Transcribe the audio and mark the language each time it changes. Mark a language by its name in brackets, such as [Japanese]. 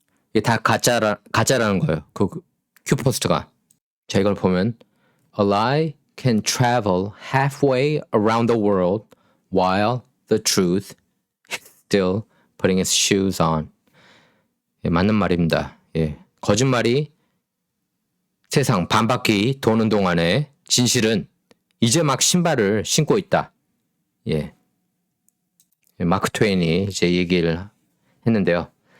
[Korean] 이게 다 가짜라는 거예요. 그 큐포스트가. 자, 이걸 보면 [English] A lie can travel halfway around the world while the truth is still putting its shoes on. [Korean] 예, 맞는 말입니다. 예, 거짓말이 세상 반바퀴 도는 동안에 진실은 이제 막 신발을 신고 있다. 예, 마크 트웨인이 이제 얘기를 했는데요.